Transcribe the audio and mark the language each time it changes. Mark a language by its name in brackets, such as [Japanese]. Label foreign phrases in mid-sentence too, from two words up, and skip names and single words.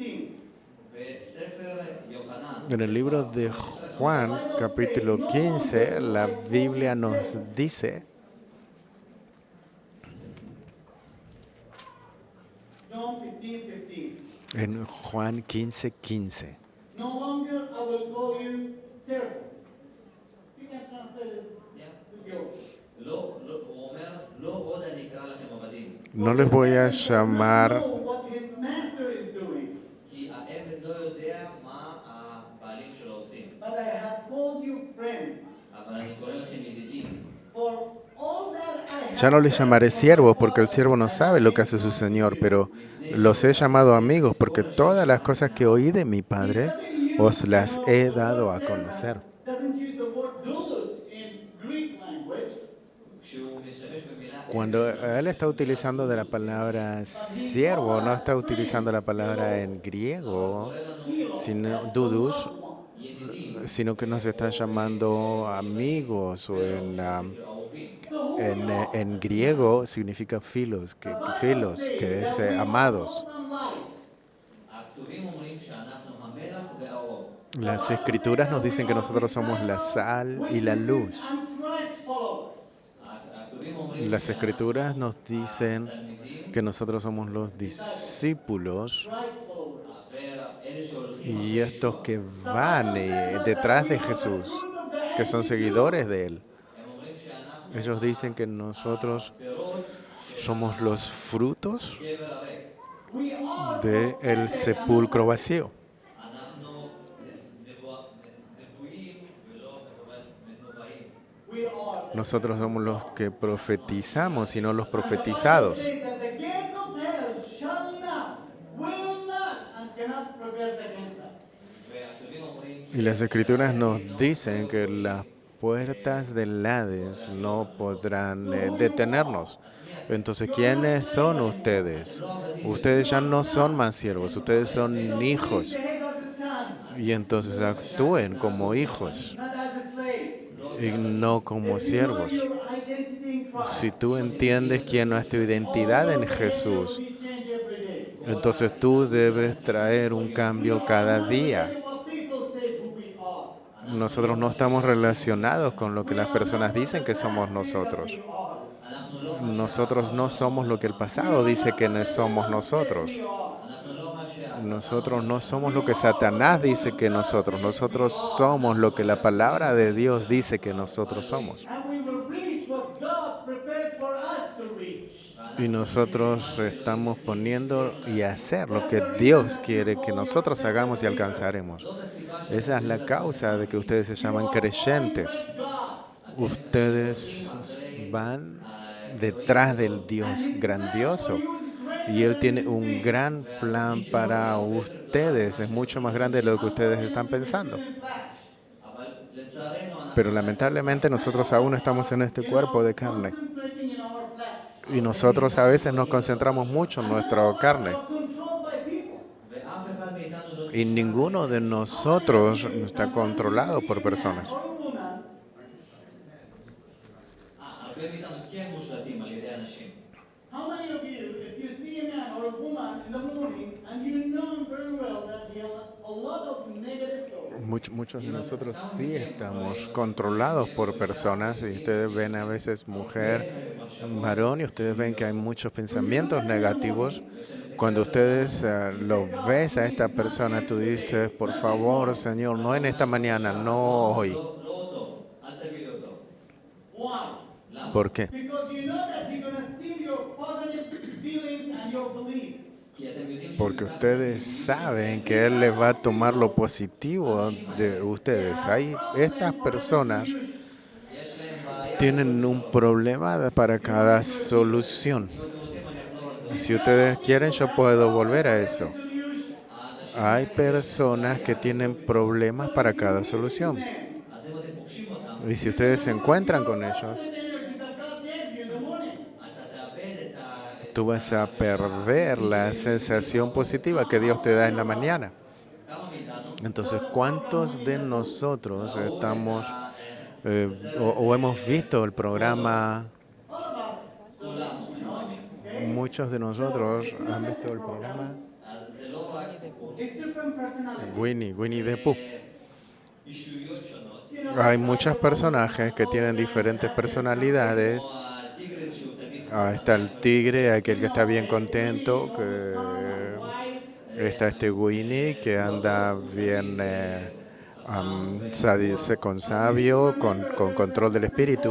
[Spanish] En el libro de Juan, capítulo 15, la Biblia nos dice, [English] John 15:15. [Spanish] en Juan 15:15, [English] No longer I will call you servants. You can translate it with yours. [Hebrew] הוא אומר, לא עוד אני אקרא לכם עבדים, [Spanish] no les voy a llamar, [English] Know what his master is doing, [Hebrew] כי העבד לא יודע מה הבעלים שלו עושים. [English] but I have called you friends. [Hebrew] אבל אני קורא לכם ידידים. [English] For all that I [Spanish] ya no les llamaré siervos porque el siervo no sabe lo que hace su señor, pero los he llamado amigos porque todas las cosas que oí de mi Padre os las he dado a conocer. [English] doesn't use the word doulos in Greek language. [Hebrew] כשהוא משתמש במילה [Spanish] Cuando él está utilizando de la palabra siervo, no está utilizando la palabra en griego, sino dudus, sino que nos está llamando amigos, o en griego significa filos, que es amados. [Hebrew] הכתובים אומרים שאנחנו המלח והאור. [Spanish] Las escrituras nos dicen que nosotros somos la sal y la luz. [English] I'm Christ followers. [Hebrew] הכתובים אומרים [Spanish] Las escrituras nos dicen que nosotros somos los discípulos [English] Christ followers. [Hebrew] ואלה שהולכים [Spanish] Y estos que van detrás de Jesús, que son seguidores de Él, ellos dicen que nosotros somos los frutos del sepulcro vacío. [Hebrew] אנחנו נבואים ולא מנובאים. [Spanish] Nosotros somos los que profetizamos y no los profetizados. [English] That the gates of hell shall not, will not, and cannot prevail against us. [Hebrew] והכתובים אומרים [Spanish] Y las escrituras nos dicen que las puertas del Hades no podrán detenernos. Entonces, ¿quiénes son ustedes? Ustedes ya no son más siervos, ustedes son hijos. [English] Behave as a son, [Spanish] Y entonces actúen como hijos [English] not as a slave. [Spanish] y no como siervos. [English] Your identity in Christ. [Spanish] Si tú entiendes quién es tu identidad en Jesús, [English] We change every day. [Spanish] entonces tú debes traer un cambio cada día. What people say who we are. Nosotros no estamos relacionados con lo que las personas dicen que somos nosotros. Nosotros no somos lo que el pasado dice que no somos nosotros. Nosotros no somos lo que Satanás dice que nosotros. Nosotros somos lo que la palabra de Dios dice que nosotros somos. And we will reach what God prepared for us to reach. Y nosotros estamos poniendo y hacer lo que Dios quiere que nosotros hagamos y alcanzaremos. Esa es la causa de que ustedes se llaman creyentes. Ustedes van detrás del Dios grandioso y Él tiene un gran plan para ustedes. Es mucho más grande de lo que ustedes están pensando. [Hebrew] אבל לצערנו אנחנו [Spanish] Pero lamentablemente nosotros aún estamos en este cuerpo de carne. [English] Concentrating in our flesh. [Spanish] Y nosotros a veces nos concentramos mucho en nuestra carne. [English] Controlled by people. [Hebrew] ואף אחד מאיתנו לא [Spanish] Y ninguno de nosotros está controlado por personas. [English] Or a woman. [Hebrew] הרבה מאיתנו כן מושלטים על ידי אנשים. [English] How many of you, if you see a man or a woman in the morning and you know very well that he has a lot of negative thoughts, [Spanish] Muchos de nosotros sí estamos controlados por personas y ustedes ven a veces mujer, varón y ustedes ven que hay muchos pensamientos negativos. Cuando ustedes lo ves a esta persona, tú dices, por favor, Señor, no en esta mañana, no hoy. [Hebrew] לא אותו, אל תביא לי אותו. [English] why? [Spanish] ¿Por qué? [English] Because you know that he's going to steal your positive feelings and your belief. [Hebrew] כי אתם יודעים [Spanish] Porque ustedes saben que Él les va a tomar lo positivo de ustedes. Estas personas tienen un problema para cada solución. Si ustedes quieren, yo puedo volver a eso. Hay personas que tienen problemas para cada solución. [Hebrew] אז אם אתם פוגשים אותם, [Spanish] Y si ustedes se encuentran con ellos, [English] Energy that God gave you in the morning. [Hebrew] אתה תאבד את [Spanish] tú vas a perder la sensación positiva que Dios te da en la mañana. [Hebrew] כמה מאיתנו [Spanish] Entonces, ¿cuántos de nosotros estamos o hemos visto el programa? Muchos de nosotros han visto el programa [Hebrew] אז זה לא רק סיפור [English] It's different personality. Winnie the Pooh. [Hebrew] אישויות שונות. [Spanish] Hay muchos personajes que tienen diferentes personalidades. [Hebrew] הטיגריס שהוא תמיד [Spanish] Está el tigre, aquel que está bien contento, que está este Winnie que anda bien con sabio, con control del espíritu.